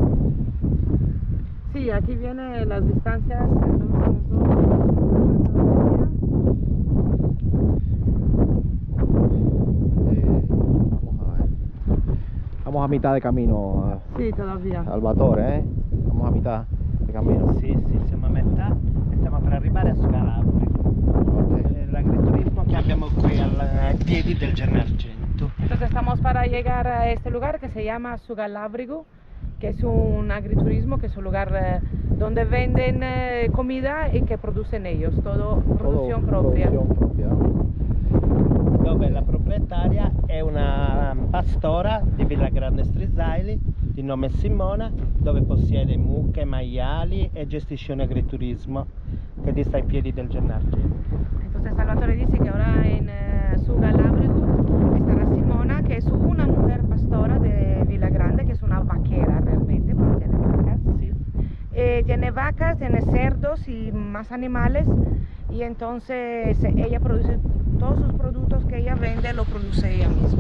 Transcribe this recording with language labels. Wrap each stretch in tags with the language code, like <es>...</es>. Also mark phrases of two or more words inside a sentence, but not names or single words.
<es>Sí, aquí vienen las distancias. Vamos a mitad de camino. Sí, todavía. Salvatore, eh? Vamos a mitad de camino.</es> <it>Sì, siamo a metà e stiamo per arrivare a Sugalabrigo, l'agriturismo che abbiamo qui ai piedi del Gennargentu.</it> <es>Entonces estamos para llegar a este lugar que se llama Sugalabrigo, que es un agriturismo, que es un lugar donde venden comida y que producen ellos, todo producción propia.</es> <it>Dove la proprietaria è una pastora di Villa Grande Strisaili di nome Simona, dove possiede mucche, maiali e gestisce un agriturismo che dista ai piedi del Gennargentu.</it> <es>Entonces Salvatore dice que ahora en Sugalabrigo estará Simona, que es una mujer pastora de Villa Grande, que es una vaquera realmente, porque tiene vacas.</es> <it>Sì.</it> <es>Tiene vacas, tiene cerdos y más animales, y entonces ella produce todos sus productos que ella vende, lo produce ella misma.</es>